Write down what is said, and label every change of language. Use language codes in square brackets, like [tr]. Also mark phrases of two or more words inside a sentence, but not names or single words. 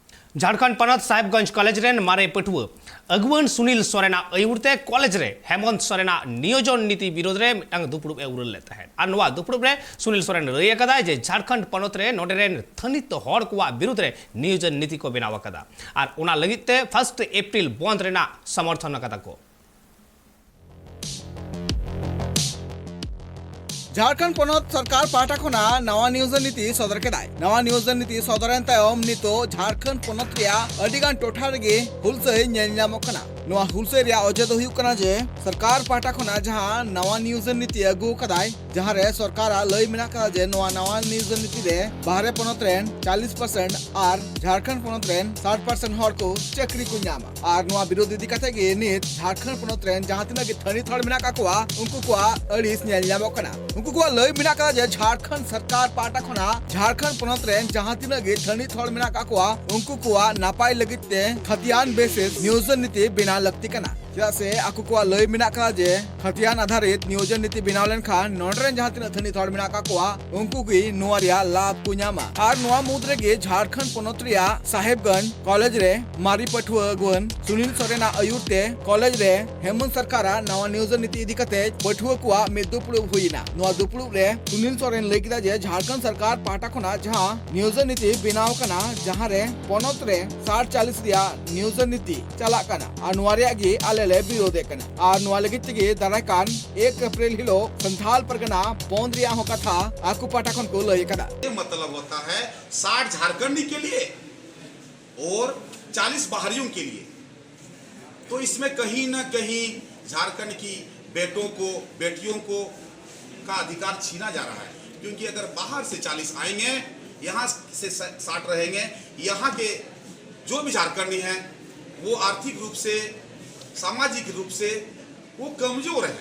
[sat] झारखंड पनत साहेबगंज कॉलेज रेन मारे पटुआ अगुवन सुनील सोरेना अयुरते कॉलेज रे हेमंत सोरेना नियोजन नीति विरोध रे मिटांग दुपड़ुब ए उरल लेता है और नवा दुपड़ुब रे सुनील सोरेन रही कदा जे झारखंड पनत रे नोडे रेन थनित हड़ को विरोध रे नियोजन नीति को बनावा कदा और उना लगिते 1 एप्रिल बंद रेना समर्थन कदा को झारखंड पनत सरकार पाटा खना नवा नियोजन नीति सदर केदाय नवा नियोजन नीति सदरन तायम नितो झारखंड पनत रिया अडिगान टोठा रेगे हुलसै नेल ᱧᱟᱢᱚᱜ कना नवा हुलसै रिया अजे दो हुयुक कना जे सरकार पाटा खना जहां नवा नियोजन नीति अगु कदाय जहां रे सरकार लय मिना कदा जे नवा नियोजन नीति रे बाहरे पनत रेन 40% और झारखंड पनत रेन 60% हर को चाकरी को ᱧᱟᱢᱟ और नवा विरोध इदी कते गे नित झारखंड पनत रेन जहां तिना गे थनी थड़ मिना का कोआ उनको कोआ अड़िस नेल ᱧᱟᱢᱚᱜ कना उनको को लय मिना का जे झारखंड सरकार पाटा खना झारखंड पनत रेन जहां तिना गे थनी थड़ मिना का कोआ उनको को नापाय लगिते खतियान बेसिस नियोजन नीति बिना लगती कना चेदा से आकु को लय मिना का जे खतियान आधारित नियोजन नीति बनाव लेनखान नोडरेन जहां तिना थनी थड़ मिना का कोआ उनको की नोआ रिया लाभ को ᱧᱟᱢᱟ और नोआ मुद्रे गे झारखंड पनत रिया साहेबगंज कॉलेज रे मारी पठुआ अगुवन सुनील सोरेना अयुरते कॉलेज रे हेमंत सरकारा नवा नियोजन नीति इदी कते पठुआ को में दुपड़ुब हुइना नोआ दुपड़ुब रे सुनील सोरेन लय किदा जे झारखंड सरकार पाटा खना जहां नियोजन नीति बनाव कना जहां रे पनत रे 60-40 रिया नियोजन नीति चला कना और नोआ रिया गे ले विरोधे कना और नोआ लगित के दाराकान 1 अप्रैल हिलो संथाल परगना बंद रिया हो कथा आकु पाटा खन को लय कदा [hi] ये मतलब होता है 60 झारखंडी के लिए और 40 बाहरियों के लिए। तो इसमें कहीं ना कहीं झारखंड की बेटों को बेटियों को का अधिकार छीना जा रहा है, क्योंकि अगर बाहर से 40 आएंगे यहाँ से 60 रहेंगे, यहाँ के जो भी झारखंडी हैं वो आर्थिक रूप से सामाजिक रूप से वो कमजोर हैं।